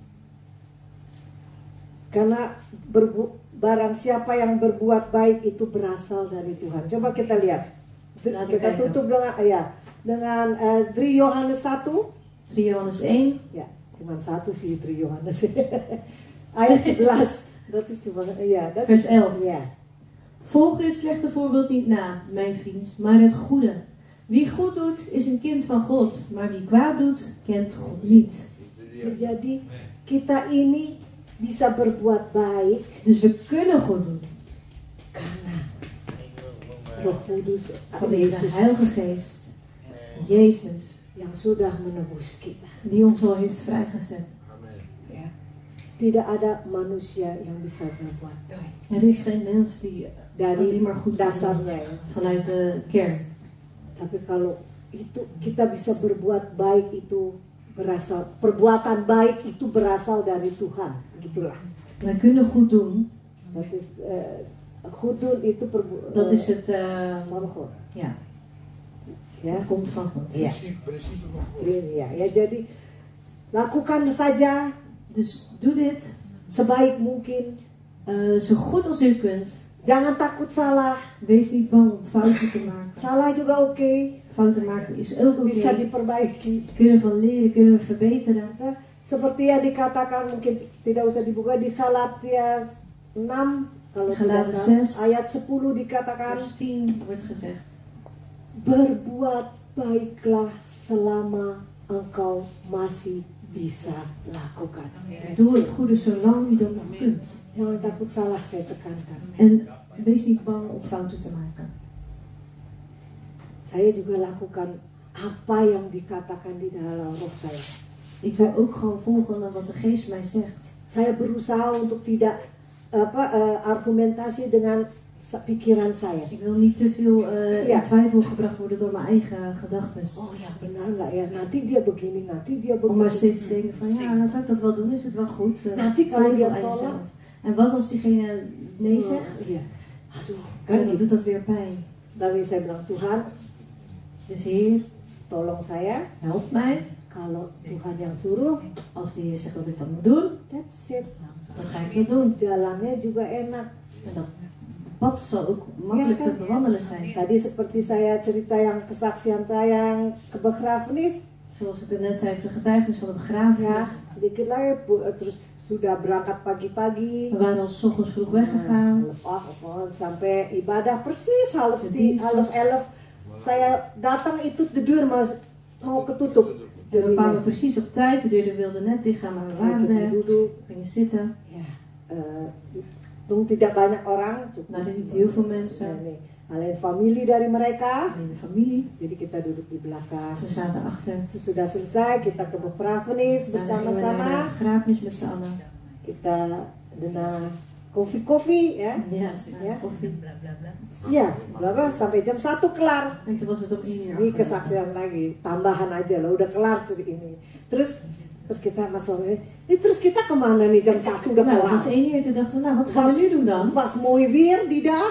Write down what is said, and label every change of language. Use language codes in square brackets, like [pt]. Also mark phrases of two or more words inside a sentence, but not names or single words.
[id] Karena barang siapa yang berbuat baik itu berasal dari Tuhan. Coba kita lihat. [nl] Laten we [id] Kita [nl] kijken. [id] tutup dengan 3 Yohanes 1. [nl] 3 Johannes 1. [id] Ya, cuma satu sih 3 Yohanes. Ayat 11. [nl] Dat is cuma dat Vers is- 11. Ja. Volg dit slechte voorbeeld niet na, mijn vriend, maar het goede. Wie goed doet, is een kind van God. Maar wie kwaad doet, kent God niet. [id] Jadi kita ini bisa berbuat baik [nl] Dus we kunnen goed doen. [id] karena Roh Kudus [nl] Vanwege de [id] Yesus [nl] Heilige Geest. Jezus. [id] yang sudah menebus kita. [nl] Die ons al heeft vrijgezet. Amen. [id] Ya. Tidak ada manusia yang bisa berbuat baik [nl] Er is geen mens die [id] dari [nl] alleen maar goed kan doen [id] dasarnya ya. [nl] vanuit de kern. [id] Tapi kalau itu kita bisa berbuat baik itu berasal, perbuatan baik itu berasal dari Tuhan, gitulah. [nl] Wij kunnen goed doen. Dat is [id] goed doen [nl] itu Dat is het, van God. ja, [id] Ya. [nl] het komt van God. [id] Ya. [nl] Principe van God. [id] Ya, jadi lakukan saja [nl] Dus doe dit [id] sebaik mungkin. [nl] zo goed als u kunt. [id] Jangan takut salah. [nl] Wees niet bang om fouten te maken. [id] Salah juga oke, [nl] Fouten maken is ook oké. [id] bisa diperbaiki. [nl] Kunnen van leren, kunnen we verbeteren. [id] Nah, seperti yang dikatakan mungkin tidak usah dibuka di Galatia 6 kalau tidak Galatia salah, 6. ayat 10 dikatakan [nl] Vers 10 wordt gezegd. [id] berbuat baiklah selama engkau masih bisa lakukan. [nl] Doe het goede zolang u dat nog kunt. [id] Jangan takut salah, saya tekankan. [nl] En wees niet bang om fouten te maken. [id] Saya juga lakukan apa yang dikatakan di dalam roh saya. [nl] Ik wil ook gewoon volgen wat de geest mij zegt. [id] Saya berusaha untuk tidak argumentasi dengan pikiran saya. [nl] Ik wil niet te veel Ja. in twijfel gebracht worden door mijn eigen gedachten. [id] Oh ya benar nggak ya? Nanti dia begini, nanti dia [nl] Om maar steeds te [id] begini. [nl] denken van ja, zou ik dat wel doen? Is het wel goed? [id] Nanti kalau [nl] Twijfel [id] dia [nl] aan [id] tolak. [nl] jezelf. En wat als diegene nee Oh, zegt? [id] iya. Aduh, [nl] Dan [id] kan gitu. [nl] doet dat weer pijn. [id] Tapi saya bilang Tuhan, [nl] Dus Heer, [id] tolong saya. [nl] help mij. [id] Kalau Tuhan yang suruh, [nl] Als de Heer zegt dat ik dat moet doen, [en] that's it. [nl] dan ga ik dat doen. [id] Jalannya juga enak. [nl] En dat pad zal ook makkelijk [id] Ja, [nl] te [id] kan? [nl] bewandelen zijn. [id] Tadi seperti saya cerita yang kesaksian saya yang ke begrafenis, [nl] Zoals ik het net zei, de getuigenis van de [id] ya [nl] begrafenis. [id] sedikit lagi terus sudah berangkat pagi-pagi. [nl] We waren al 's ochtends vroeg weggegaan. [id] Sampai ibadah persis half [nl] De [id] 10, [nl] dienst half was- 11. [id] Saya datang itu [nl] de deur [id] mau ketutup. [nl] En we kwamen precies op tijd, de deur wilde net dicht gaan, maar we waren [id] kita [nl] er. [id] duduk. [nl] We gingen zitten. [id] Ya, tung tidak banyak orang. [nl] Nou, er niet heel veel mensen. Nee. Alleen familie [id] dari mereka. [nl] Alleen de familie. [id] Jadi kita duduk di belakang. [nl] Dus we zaten achter. [id] Sesudah selesai kita ke begrafenis [nl] Daarna gingen we naar [id] bersama-sama. [nl] de begrafenis met z'n allen. [id] Kita dengan kopi-kopi ya. [nl] Ja, Ja. koffie. [id] Ya, berapa sampai jam 1 kelar. [nl] En toen was het om 1 uur [id] Ini [nl] afgelopen. [id] kesaksian lagi, tambahan aja lah, udah kelar seperti ini. Terus Terus kita masuk, terus kita kemana nih jam 1 udah [nl] Nou, het was [id] kelar. [nl] 1 uur. Toen dachten we, nou, wat gaan we nu doen dan? Was mooi weer die dag.